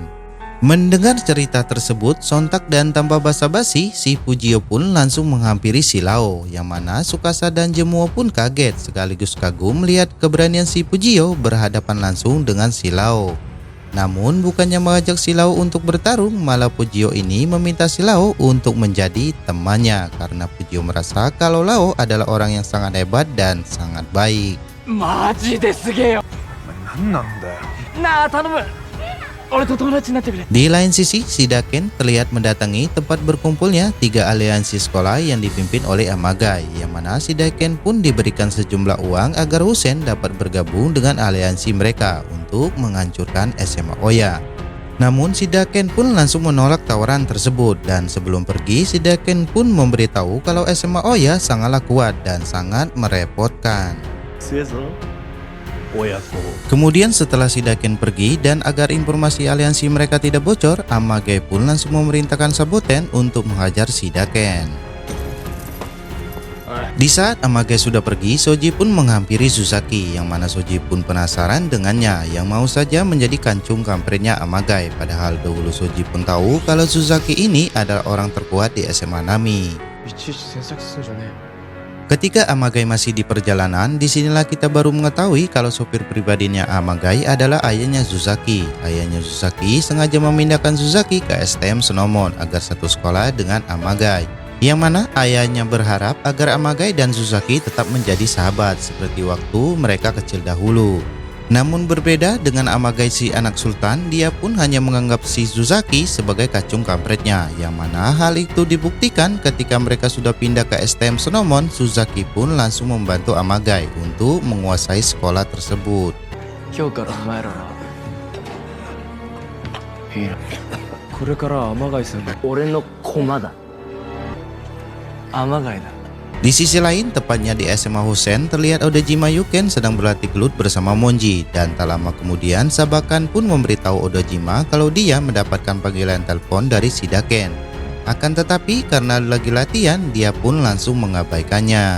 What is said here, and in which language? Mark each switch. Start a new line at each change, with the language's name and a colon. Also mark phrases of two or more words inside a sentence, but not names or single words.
Indonesian: Mendengar cerita tersebut, sontak dan tanpa basa-basi, si Fujio pun langsung menghampiri si Lao, yang mana Tsukasa dan Jemuo pun kaget sekaligus kagum melihat keberanian si Fujio berhadapan langsung dengan si Lao. Namun bukannya mengajak si Lao untuk bertarung, malah Fujio ini meminta si Lao untuk menjadi temannya karena Fujio merasa kalau Lao adalah orang yang sangat hebat dan sangat baik.
Japanese: マジですげえよ。何なんだよ。なあ頼む。俺と友達になってくれ。
Indonesian: Di lain sisi, si Daiken terlihat mendatangi tempat berkumpulnya 3 aliansi sekolah yang dipimpin oleh Amagai, yang mana si Daiken pun diberikan sejumlah uang agar Husen dapat bergabung dengan aliansi mereka untuk menghancurkan SMA Oya. Namun si Daiken pun langsung menolak tawaran tersebut, dan sebelum pergi si Daiken pun memberitahu kalau SMA Oya sangatlah kuat dan sangat merepotkan.
Japanese: 強えぞ親子。
Indonesian: Kemudian setelah si Daiken pergi dan agar informasi aliansi mereka tidak bocor, Amagai pun langsung memerintahkan Saboten untuk menghajar si Daiken. Di saat Amagai sudah pergi, Soji pun menghampiri Suzaki, yang mana Soji pun penasaran dengannya, yang mau saja menjadi kancung kampretnya Amagai. Padahal dahulu Soji pun tahu kalau Suzaki ini adalah orang terkuat di SMA Nami.
Japanese: いちいち詮索すんじゃねえよ。
Indonesian: Ketika Amagai masih di perjalanan, disinilah kita baru mengetahui kalau sopir pribadinya Amagai adalah ayahnya Suzaki. Ayahnya Suzaki sengaja memindahkan Suzaki ke STM Sonomon agar satu sekolah dengan Amagai. Yang mana ayahnya berharap agar Amagai dan Suzaki tetap menjadi sahabat seperti waktu mereka kecil dahulu. Namun berbeda dengan Amagai si anak sultan, dia pun hanya menganggap si Suzaki sebagai kacung kampretnya, yang mana hal itu dibuktikan ketika mereka sudah pindah ke STM Sonomon. Suzaki pun langsung membantu Amagai untuk menguasai sekolah tersebut.
Japanese: 今日からお前らいいな。これから天貝さんが俺の駒だ。天貝だ。
Indonesian: Di sisi lain, tepatnya di SMA Husen, terlihat Odajima Yuken sedang berlatih gelut bersama Monji, dan tak lama kemudian Sabakan pun memberitahu Odajima kalau dia mendapatkan panggilan telepon dari si Daiken. Akan tetapi karena lagi latihan, dia pun langsung mengabaikannya.